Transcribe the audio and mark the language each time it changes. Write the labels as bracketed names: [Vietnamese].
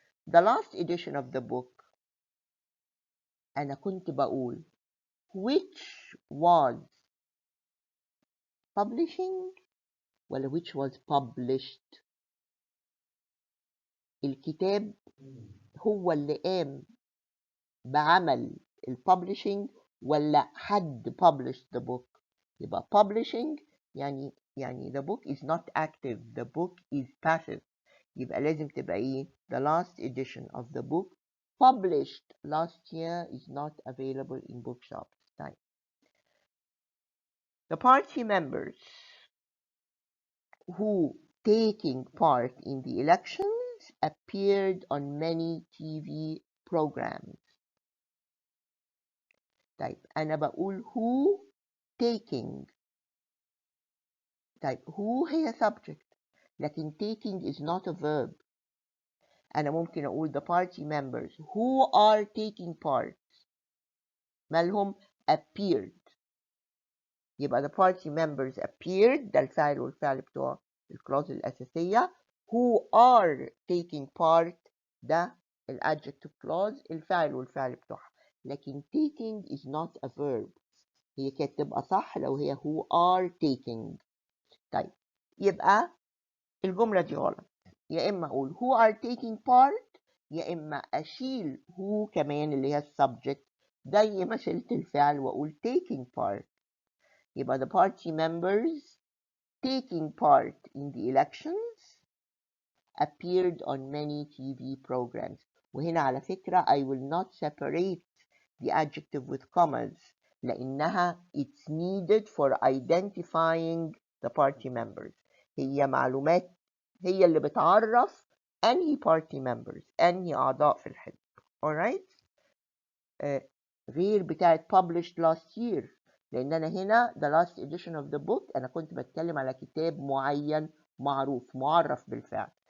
[English] the last edition of the book [Arabic] أنا كنت بقول [English] which was publishing [Arabic] ولا [English] which was published. [Arabic] الكتاب هو اللي قام بعمل الببلشنج ولا حد [English] published the book. [Arabic] يبقى [English] publishing [Arabic] يعني [English] the book is not active, the book is passive. [Arabic] يبقى لازم تبقى ايه؟ [English] the last edition of the book published last year is not available in bookshops. [Arabic] طيب [English] the party members who taking part in the elections appeared on many TV programs. [Arabic] طيب أنا بقول [English] who taking. [Arabic] طيب [English] who [Arabic] هي [English] subject [Arabic] لكن [English] taking is not a verb. [Arabic] أنا ممكن أقول [English] the party members who are taking part [Arabic] مالهم [English] appeared. [Arabic] يبقى [English] the party members appeared [Arabic] ده الفاعل والفعل بتوع الكلاوز الأساسية. [English] who are taking part [Arabic] ده الادجective clause الفاعل والفعل بتوعها. لكن [English] taking is not a verb. [Arabic] هي كانت تبقى صح لو هي [English] who are taking. [Arabic] طيب يبقى الجملة دي غلط. يا إما أقول [English] who are taking part [Arabic] يا إما أشيل who كمان اللي هي subject زي ما شلت الفعل وأقول [English] taking part. [Arabic] يبقى [English] the party members taking part in the elections appeared on many TV programs. [Arabic] وهنا على فكرة [English] I will not separate the adjective with commas [Arabic] لأنها [English] it's needed for identifying the party members. [Arabic] هي معلومات هي اللي بتعرف أنهي party members أنهي أعضاء في الحزب. [English] alright. [Arabic] غير بتاعت [English] published last year [Arabic] لأن أنا هنا [English] the last edition of the book [Arabic] أنا كنت بتكلم على كتاب معين معروف معرف بالفعل.